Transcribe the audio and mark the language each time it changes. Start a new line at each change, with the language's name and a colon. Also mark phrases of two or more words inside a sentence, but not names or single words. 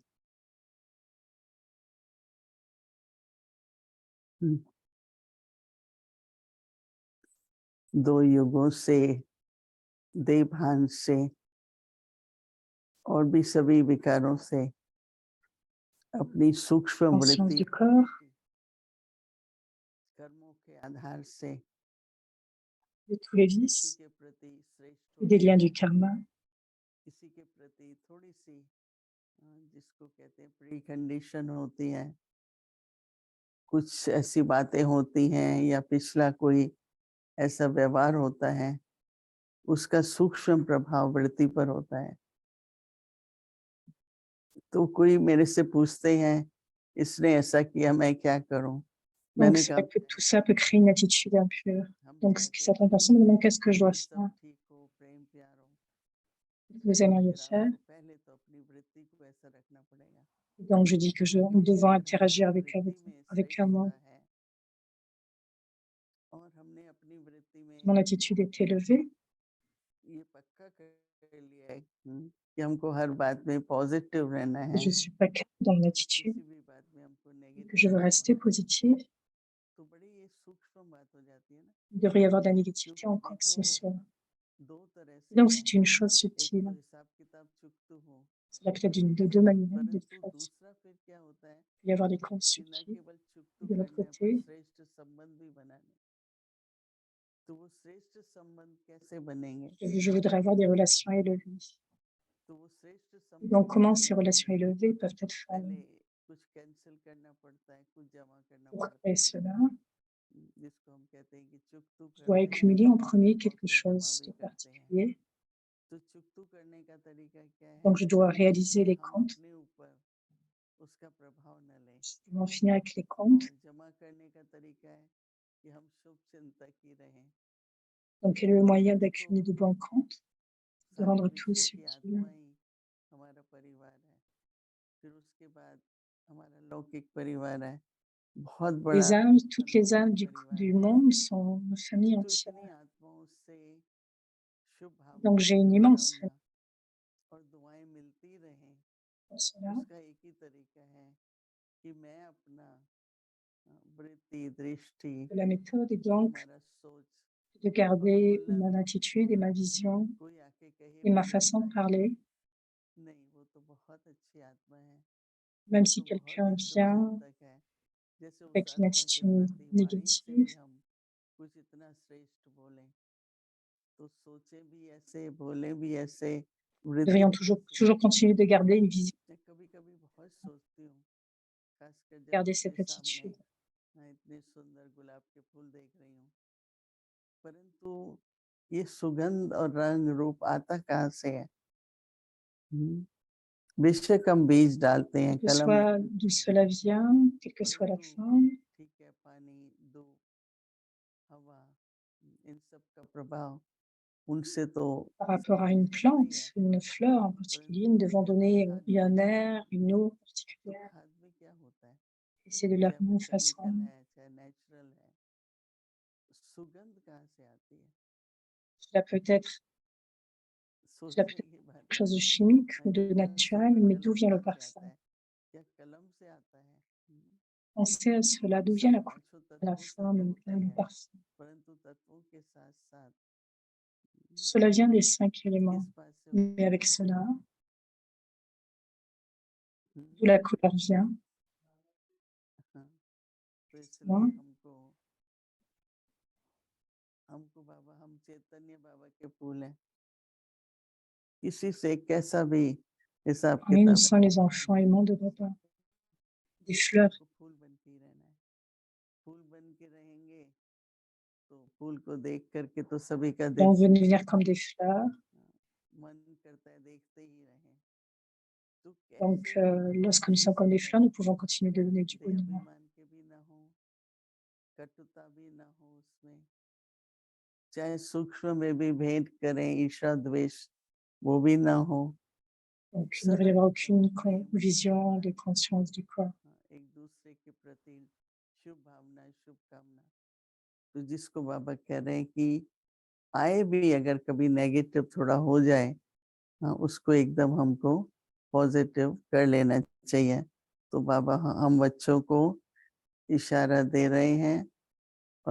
Hindi: दो युगों से, देवभान से और भी सभी विकारों से अपनी सूक्ष्म
French: Conscience
Hindi: वृत्ति
French: du corps,
Hindi: कर्मों के आधार से
French: de tous les
Hindi: किसी
French: vices
Hindi: के प्रति श्रेष्ठ
French: et des
Hindi: होती
French: liens
Hindi: है,
French: du karma,
Hindi: किसी के प्रति थोड़ी सी जिसको कहते हैं
English: pre condition
Hindi: होती है, कुछ ऐसी बातें होती हैं या पिछला कोई ऐसा व्यवहार होता है, उसका सूक्ष्म प्रभाव वृत्ति पर होता है। तो कोई मेरे से पूछते हैं इसने ऐसा किया, मैं क्या करूं?
French: donc
Hindi: मैंने कहा
French: tout ça peut créer une attitude impure. Donc certaines personnes me demandent qu'est-ce que je dois faire,
Hindi: ठीक हो, प्रेम प्यार हो,
French: qu'est-ce que vous aimeriez
Hindi: फिर
French: faire.
Hindi: आपको पहले तो अपनी वृत्ति को ऐसा रखना पड़ेगा।
French: Donc je dis que nous devons
Hindi: अगर
French: interagir
Hindi: हमारी
French: avec
Hindi: वृत्ति में
French: avec amour.
Hindi: श्रेष्ठता है और हमने अपनी वृत्ति में
French: Mon attitude est élevée,
Hindi: ये पक्का कर लिया है कि हमको हर बात में पॉजिटिव रहना है,
French: je suis pas calme dans mon attitude,
Hindi: किसी भी बात में हमको
French: que
Hindi: नेगेटिव
French: je veux
Hindi: नहीं
French: rester
Hindi: होना,
French: positive.
Hindi: तो बड़ी ये सूक्ष्म बात हो जाती है ना।
French: Il devrait y avoir de la négativité
Hindi: क्योंकि
French: en quoi que ce
Hindi: देखो
French: soit.
Hindi: दो तरह से
French: Donc
Hindi: है,
French: c'est une chose
Hindi: एक
French: subtile.
Hindi: तो हिसाब किताब चुकते हो,
French: C'est là peut-être de deux manières, de
Hindi: परंतु
French: toute façon.
Hindi: दूसरा फिर क्या होता है
French: Il peut y avoir des comptes
Hindi: कि न
French: subtils.
Hindi: केवल चुकतू
French: De l'autre
Hindi: करने पर
French: côté,
Hindi: श्रेष्ठ संबंध भी बनाने। तो वो श्रेष्ठ संबंध कैसे बनेंगे?
French: je voudrais avoir des relations élevées.
Hindi: तो वो श्रेष्ठ
French: Et donc
Hindi: संबंध
French: comment
Hindi: बनाने
French: ces
Hindi: के
French: relations
Hindi: लिए
French: élevées peuvent être
Hindi: पहले
French: formées?
Hindi: कुछ कैंसिल करना पड़ता है, कुछ जमा करना
French: Pour
Hindi: पड़ता
French: créer
Hindi: है,
French: cela,
Hindi: जिसको हम कहते हैं कि चुकतू
French: je dois
Hindi: करते हैं
French: accumuler en premier
Hindi: और
French: quelque
Hindi: फिर जमा
French: chose
Hindi: भी
French: de
Hindi: करते हैं।
French: particulier.
Hindi: तो चुकतू करने का तरीका क्या है
French: Donc je dois réaliser
Hindi: कि
French: les
Hindi: हम
French: comptes.
Hindi: अपने ऊपर उसका प्रभाव न लें,
French: Je dois en finir avec les comptes.
Hindi: और जमा करने का तरीका है कि हम शुभ चिंतक ही रहें।
French: Donc quel est le moyen
Hindi: देखो
French: d'accumuler de bons comptes, de
Hindi: सारे
French: rendre tout
Hindi: विश्व की
French: subtil.
Hindi: आत्मा ही हमारा परिवार है, फिर उसके बाद हमारा लौकिक परिवार है, बहुत बड़ा
French: Les âmes, toutes les
Hindi: अलौकिक
French: âmes
Hindi: परिवार
French: du
Hindi: है।
French: monde sont une famille
Hindi: तो
French: entière.
Hindi: इतनी आत्माओं से शुभ
French: Donc
Hindi: भावना,
French: j'ai une
Hindi: शुभ
French: immense
Hindi: कामना और दुआएं मिलती रहें।
French: pour cela.
Hindi: उसका एक ही तरीका है कि मैं अपना वृत्ति, दृष्टि,
French: La méthode est donc
Hindi: हमारा सोच
French: de
Hindi: और
French: garder
Hindi: बोलना
French: mon
Hindi: भी।
French: attitude et ma vision
Hindi: कोई आके कहे
French: et ma
Hindi: मुझे
French: façon
Hindi: ऐसा
French: de
Hindi: है,
French: parler.
Hindi: नहीं वो तो बहुत अच्छी आत्मा है,
French: Même
Hindi: वो
French: si
Hindi: तो बहुत
French: quelqu'un
Hindi: ही शुभ
French: vient
Hindi: चिंतक है, जैसे उस
French: avec une
Hindi: आत्मा के
French: attitude
Hindi: प्रति वाणी से
French: négative,
Hindi: भी हम कुछ इतना श्रेष्ठ बोले, तो सोचे भी ऐसे, बोले भी ऐसे,
French: nous
Hindi: वृत्ति
French: devrions
Hindi: भी ऐसे।
French: toujours continuer de garder une vision,
Hindi: मैं कभी कभी बहुत सोचती हूँ, खासकर जब
French: garder
Hindi: अपने
French: cette
Hindi: सामने
French: attitude.
Hindi: मैं इतने सुंदर गुलाब के फूल देख रही हूँ, परंतु ये सुगंध और रंग रूप आता कहाँ से है? बेशक हम बीज डालते हैं,
French: Que
Hindi: कलम
French: soit
Hindi: डालते
French: d'où
Hindi: हैं,
French: cela vient, quelle que soit la
Hindi: परंतु
French: forme,
Hindi: ठीक है, पानी, धूप, हवा, इन सब का प्रभाव उनसे तो
French: par rapport à
Hindi: सब
French: une
Hindi: कुछ होता ही
French: plante,
Hindi: है,
French: une fleur en particulier, nous
Hindi: परंतु
French: devons
Hindi: जब
French: donner
Hindi: खाद
French: un
Hindi: में
French: air, une eau
Hindi: तो
French: particulière.
Hindi: खाद में क्या होता है,
French: Et c'est de la
Hindi: चाहे वो
French: même
Hindi: केमिकल
French: façon,
Hindi: है चाहे नेचुरल है, सुगंध कहाँ से आती है?
French: Cela peut être
Hindi: सोचने की बात
French: quelque chose de
Hindi: है
French: chimique ou de
Hindi: कौन सा
French: naturel, mais d'où
Hindi: कलम
French: vient le
Hindi: कहाँ से आता
French: parfum?
Hindi: है, क्या कलम से आता है।
French: Pensez à cela, d'où
Hindi: सब
French: vient la couleur,
Hindi: पांचों
French: la
Hindi: तत्वों से तो
French: forme,
Hindi: होता
French: le
Hindi: है,
French: parfum?
Hindi: परंतु तत्वों के साथ साथ
French: Cela vient des 5
Hindi: किस
French: éléments,
Hindi: बात से
French: mais
Hindi: होता
French: avec
Hindi: है।
French: cela, हम्म, d'où la couleur vient,
Hindi: हाँ, तो इसलिए hein, हमको बाबा, हम चैतन्य बाबा के फूल हैं, किसी से कैसा भी हिसाब
French: mais nous
Hindi: किताब
French: sommes les enfants aimants de papa, des fleurs.
Hindi: हमको फूल बन के ही रहना है, फूल बन के रहेंगे तो फूल को देख करके तो सभी का दिल
French: On veut devenir comme des fleurs.
Hindi: मन करता है देखते ही रहें। तो
French: Donc,
Hindi: कैसे हम
French: lorsque nous sommes comme des fleurs, nous pouvons continuer de donner du bonheur.
Hindi: अभिमान के भी ना हो, कटुता भी ना हो उसमें, चाहे सूक्ष्म में भी भेंट करें, ईर्ष्या द्वेष वो भी ना हो।
French: Donc, il ne devrait y avoir aucune vision de conscience du corps.
Hindi: एक दूसरे के प्रति शुभ भावना, शुभकामना। तो जिसको बाबा कह रहे हैं कि आए भी अगर कभी नेगेटिव थोड़ा हो जाए, हाँ, उसको एकदम हमको पॉजिटिव कर लेना चाहिए। तो बाबा हम बच्चों को इशारा दे रहे हैं और